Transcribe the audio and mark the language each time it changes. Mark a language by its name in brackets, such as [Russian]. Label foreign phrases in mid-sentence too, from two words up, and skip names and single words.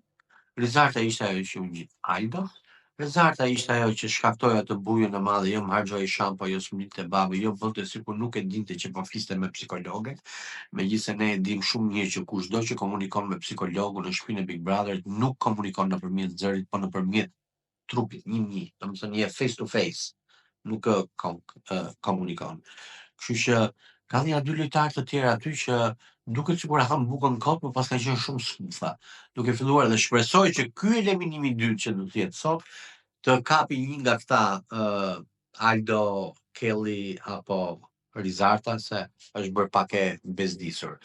[Albanian] Rizarta ishte ajo që u ngjit Aldo. Rizarta ishte ajo që shkaktoi atë bujën e madhe, jo më harxhoi shampo, jo sminte babë, jo bënte sikur nuk e dinte që po fliste me psikologe. Megjithëse ne e dim shumë mirë që kushdo që komunikon me psikologun në shtëpinë e Big Brotherit nuk komunikon nëpërmjet zërit, po nëpërmjet trupit, një. Domethënë je [English] face to face, [Albanian] nuk komunikon. Kështu që ka dhënë dy lojtarë të tjerë aty që duket sikur e han bukën kot, por pas kanë qenë shumë skufa. Duke filluar dhe shpresoj që ky eliminimi i dytë që do të jetë sot të kapi një nga këta Aldo, Kelly apo Rizarta se është bërë pak e bezdisur.